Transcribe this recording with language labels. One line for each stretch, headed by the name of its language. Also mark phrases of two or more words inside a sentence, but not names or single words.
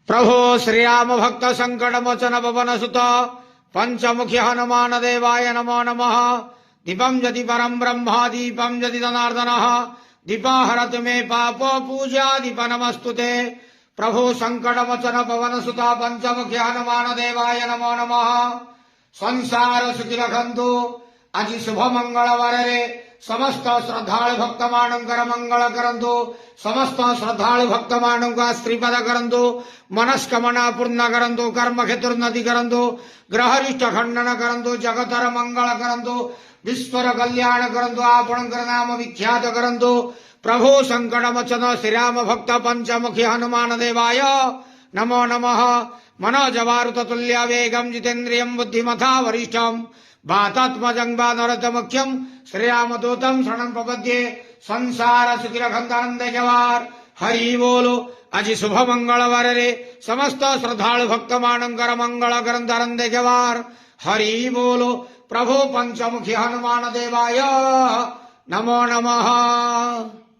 Sanskrit: प्रभो श्रीराम भक्त संकट मोचन पवन सुत पंचमुखी हनुमान देवाय नमो नमः। दीपम यदि परम ब्रह्मा दीपम यदि जनार्दन दीपा हरतु मे पापो पूजा दीप नमस्तुते। प्रभु संकट मोचन पवन सुत पंचमुखी हनुमान देवाय नमो नमः।
Odia: ସଂସାର ସୁଖୀ ରଖନ୍ତୁ ଆଜ ଶୁଭ ମଙ୍ଗଳବାର ସମସ୍ତ ଶ୍ରଦ୍ଧାଳୁ ଭକ୍ତ ମାନକର ମଙ୍ଗଳ କରନ୍ତୁ। ସମସ୍ତ ଶ୍ରଦ୍ଧାଳୁ ଭକ୍ତ ମାନକ ଶ୍ରୀପଦ କରନ୍ତୁ। ମନସ୍କାମନା ପୂର୍ଣ୍ଣ କରନ୍ତୁ। କର୍ମ କ୍ଷେତ୍ରୋନ୍ନତି କରନ୍ତୁ। ଗ୍ରହରିଷ୍ଟ ଖଣ୍ଡନ କରନ୍ତୁ। ଜଗତର ମଙ୍ଗଳ କରନ୍ତୁ। ବିଶ୍ୱର କଲ୍ୟାଣ କରନ୍ତୁ। ଆପଣକର ନାମ ବିଖ୍ୟାତ କରନ୍ତୁ।
Sanskrit: प्रभु संकट मोचन श्रीराम भक्त पंचमुखी हनुमान देवाय नमो नमः। मनोजवारुत तुल्य वेगम जितेन्द्रियं बुद्धिमता वरिष्ठम वातात्मजं वानरतमुख्यं श्रीरामदूतं शरणं प्रपद्ये।
Odia: ସଂସାର ସୁଖୀ ରଖନ୍ତ ଜବାର ହରି ବୋଲୋ। ଆଜ ଶୁଭ ମଙ୍ଗଳବାର ସମସ୍ତ ଶ୍ରଦ୍ଧାଳୁ ଭକ୍ତ ମାନକର ମଙ୍ଗଳ କରନ୍ତ ଜବାର ହରି ବୋଲୋ।
Sanskrit: प्रभु पंचमुखी हनुमान देवाय नमो नमः।